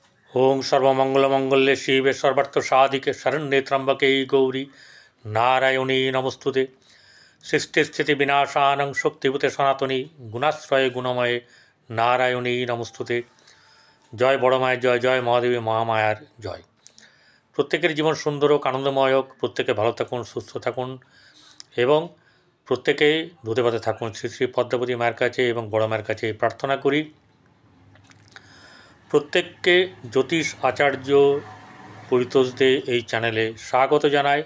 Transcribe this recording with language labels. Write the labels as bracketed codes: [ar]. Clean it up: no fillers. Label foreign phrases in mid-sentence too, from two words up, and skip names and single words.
[sa] ओं सर्वमंगलमंगल्ये शिवे सर्वार्थसाधिके शरण्ये त्र्यंबके गौरी नारायणी नमस्तुते। सृष्टिस्थितिविनाशानं शक्तिभूते सनातनी गुणाश्रये गुणमये नारायणी नमस्तुते। [bn] জয় বড় माয়ের জয়, জয় মহাদেবী মহামায়ার জয়। প্রত্যেকের জীবন সুন্দর হোক, আনন্দময় হোক, প্রত্যেকে ভালো থাকুন, সুস্থ থাকুন এবং প্রত্যেকে ধুতে পাতে থাকুন। শ্রী শ্রী পদ্মাবতী মায়ের কাছে এবং বড় মায়ের কাছে প্রার্থনা করি। প্রত্যেককে জ্যোতিষ আচার্য পরিতোষদে এই চ্যানেলে স্বাগত জানাই।